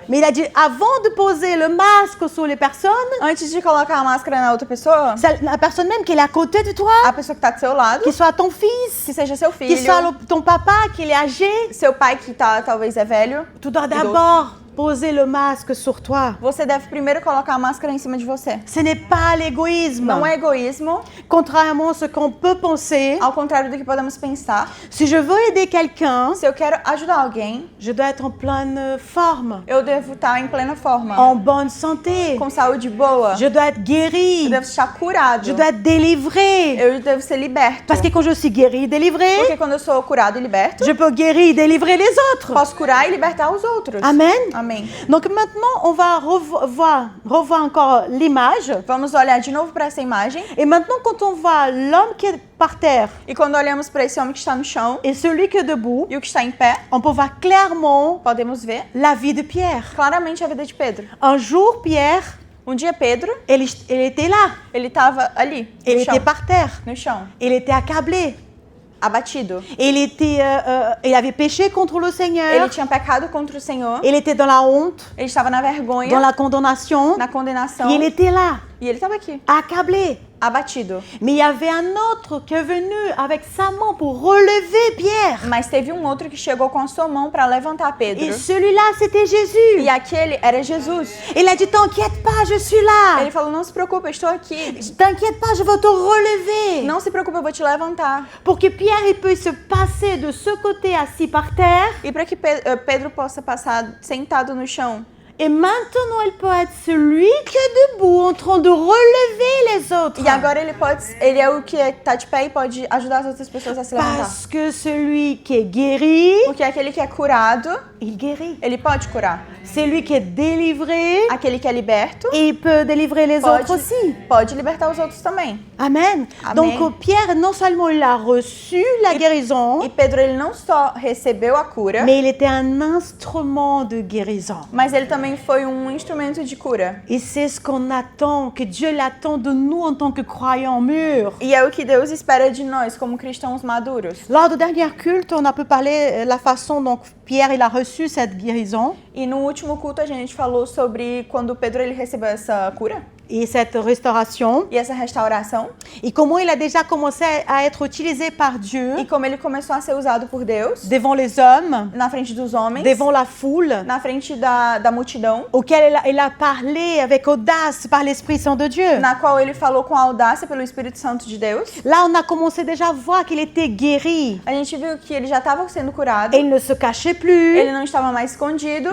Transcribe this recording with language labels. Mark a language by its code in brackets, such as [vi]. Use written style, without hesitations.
[fr] Mais il a dit, avant de poser le masque sur les personnes, [pt] Antes de colocar a máscara na outra pessoa, [fr] la personne même qui est à côté de toi, [pt] a pessoa que tá do seu lado, [fr] qui soit ton fils, [pt] que seja seu [fr] qui [pt] filho, [fr] soit ton papa, qui est âgé, [pt] seu pai que talvez é velho, [fr] tu dois d'abord poser le masque sur toi. [pt] você deve primeiro colocar a máscara em cima de você. [fr] Ce n'est pas l'égoïsme. [pt] Não é egoísmo, [fr] Contrairement à ce qu'on peut penser, [pt] ao contrário do que podemos pensar. [fr] si je veux aider quelqu'un, [pt] Se eu quero ajudar alguém, [fr] je dois être en pleine forme, [pt] eu devo estar em plena forma, [fr] en bonne santé. [pt] com saúde boa, [fr] Je dois être guéri. [pt] eu devo estar curado, [fr] Je dois être délivré. [pt] eu devo ser liberto. [fr] Parce que quand je suis guéri et délivré, [pt] Porque quando eu sou curado e liberto, [fr] je peux guérir et délivrer les autres. [pt] posso curar e libertar os outros. [fr] Amen. [pt] Amém. [fr] Donc maintenant, on va revoir encore l'image. [pt] Vamos olhar de novo para essa imagem. [fr] Et maintenant, quand on voit l'homme qui est par terre [pt] E quando olhamos para esse homem que está no chão [fr] et celui qui est debout, [pt] e o que está em pé, [fr] on peut voir clairement [pt] podemos ver [fr] la vie de Pierre. [pt] claramente a vida de Pedro. [fr] Un jour, Pierre, [pt] Um dia Pedro, [fr] il était là. [pt] ele estava ali, [fr] Il [pt] no chão, [fr] était par terre. [pt] no chão, [fr] Il était accablé. [pt] abatido. [fr] Il avait péché contre le [pt] Ele [fr] Seigneur. [pt] tinha pecado contra o Senhor, [fr] Il était dans la honte, [pt] ele estava na vergonha, [fr] dans la condamnation. [pt] na condenação, [fr] Il était là, [pt] e ele estava aqui, [fr] accablé. [pt] abatido. [fr] Mais il y avait un autre qui est venu avec sa main pour relever Pierre. [pt] Mas teve um outro que chegou com a sua mão para levantar Pedro. [fr] Et celui-là, c'était Jésus. [pt] E aquele era Jesus. [fr] Il a dit, t'inquiète pas, je suis là. [pt] Ele falou, não se preocupe, eu estou aqui. [fr] T'inquiète pas, je vais te relever. [pt] Não se preocupe, eu vou te levantar. [fr] Pour que Pierre il puisse se passer de ce côté assis par terre. [pt] E para que Pedro possa passar sentado no chão. [fr] Et maintenant, il peut être celui qui est debout en train de relever les autres. [pt] E agora ele é o que está de pé e pode ajudar as outras pessoas a se levantar. [fr] Parce que celui qui est guéri, [pt] Porque aquele que é curado, [fr] il guérit. [pt] ele pode curar. [fr] Celui qui est délivré, [pt] Aquele que é liberto, [fr] il peut délivrer les autres aussi. [pt] pode libertar os outros também. [fr] Amen. [pt] Amen. [fr] Donc Pierre, non seulement il a reçu la guérison, [pt] E Pedro, ele não só recebeu a cura, [fr] mais il était un instrument de guérison. [pt] mas ele também foi um instrumento de cura. [fr] Et c'est ce qu'on attend, que Dieu l'attend de nous en tant que croyants mûrs. [pt] E é o que Deus espera de nós como cristãos maduros. [fr] Lors du dernier culte, on a peu parlé la façon dont Pierre il a reçu cette guérison [pt] E no último culto a gente falou sobre quando Pedro ele recebeu essa cura [fr] et cette restauration [pt] e essa restauração [fr] et comment il a déjà commencé à être utilisé par Dieu [pt] e como ele começou a ser usado por Deus [fr] devant les hommes, [pt] na frente dos homens, [fr] devant la foule, [pt] na frente da multidão, [fr] auquel il a parlé avec audace par l'Esprit Saint de Dieu. [pt] na qual ele falou com audácia pelo Espírito Santo de Deus. [fr] Là, on a commencé déjà à voir qu'il était guéri. [pt] A gente viu que ele já estava sendo curado, [fr] Et il ne se cachait plus, [pt] ele não estava mais escondido,